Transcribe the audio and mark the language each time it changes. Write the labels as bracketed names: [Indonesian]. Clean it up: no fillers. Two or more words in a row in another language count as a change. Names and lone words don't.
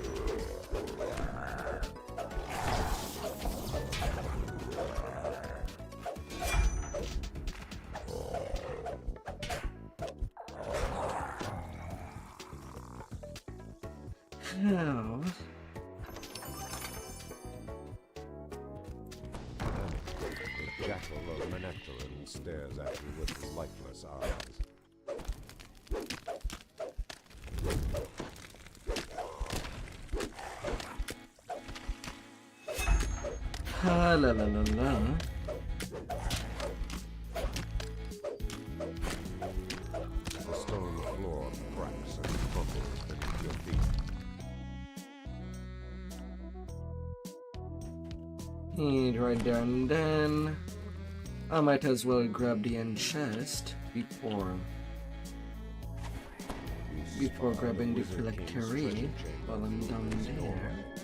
[English] How? The jackal of Manectarin stares at you with lifeless eyes. Ha la la la la. The stone floor cracks and crumbles beneath your feet. And right there and then I might as well grab the end chest before grabbing the phylactery while I'm down there.